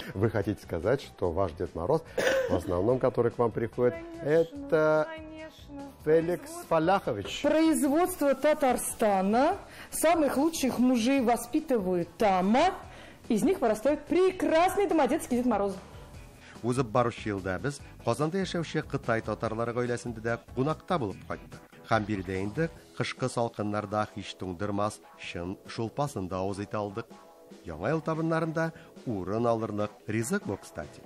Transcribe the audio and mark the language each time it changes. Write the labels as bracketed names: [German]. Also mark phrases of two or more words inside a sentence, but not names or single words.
[Russian] Вы хотите сказать, что ваш Дед Мороз, в основном, который к вам приходит, это Феликс Фаляхович? Производство Татарстана. Самых лучших мужей воспитывают там. Из них вырастают прекрасный домодедский Дед Мороз. [Tatar] Узып баручы елда без Казанда яшәүче Кытай татарлары гаиләсендә дә кунакта булып кайттык. Һәм биредә инде кышкы салкыннарда һич туңдырмас шын шулпасын да авыз итә алдык. Яңа ел табыннарында урын алырлык ризык бу, кстати.